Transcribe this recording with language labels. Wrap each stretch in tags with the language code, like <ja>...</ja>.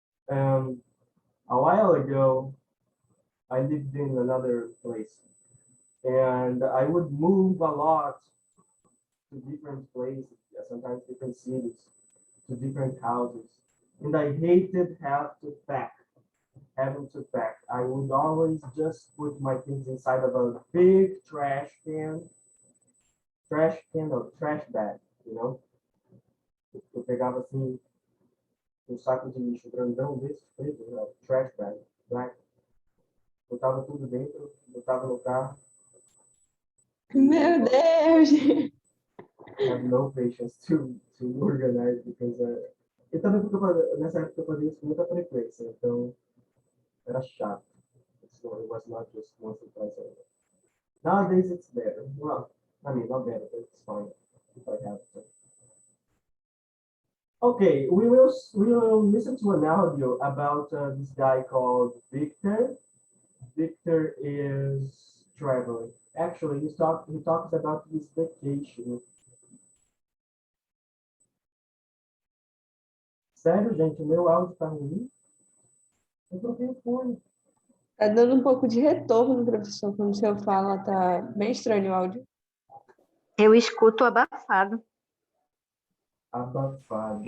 <en>Um, a while ago, I lived in another place, and I would move a lot to different places, sometimes different cities, to different houses, and I hated having to pack. I would always just put my things inside of a big or trash bag, you know?</en> <pt>Eu pegava assim um saco de lixo grandão desse, preto, né?</pt> <en>Trash bag, black,</en> <pt>botava tudo dentro, botava no carro. Meu Deus!</pt> <en>I have no patience to organize because</en> <pt>e também porque nessa época eu fazia isso com muita frequência, então era chato.</pt> <en>It was not just once or twice a year. Nowadays it's better. Well, I mean not better, but it's fine if I have to. Okay, we will listen to an audio about this guy called Victor. Victor is traveling. Actually, he talks about his vacation.</en> <pt>Sério, gente, o meu áudio tá ruim? Eu troquei o fone. Tá dando um pouco de retorno, professor, quando o senhor fala, tá bem estranho o áudio. Eu escuto abafado. Abafado.</pt>